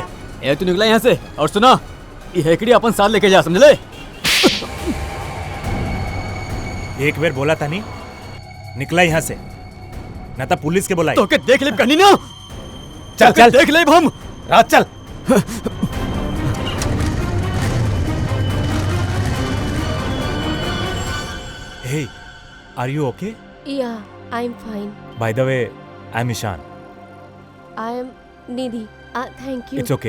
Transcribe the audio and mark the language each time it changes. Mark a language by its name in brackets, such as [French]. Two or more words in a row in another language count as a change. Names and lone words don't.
[Bhojpuri] ए तू निकला यहाँ से और सुना, ये हेकड़ी अपन साथ लेके जा, समझ ले? एक बार बोला था नहीं, निकला यहाँ से, ना तो पुलिस के बुलाई। तो के देख ले कहनी ना, चल चल देख ले हम। रात चल। [English] Hey, are you okay? Yeah, I'm fine. By the way, I'm Ishan. I am Nidhi. Thank you. It's okay.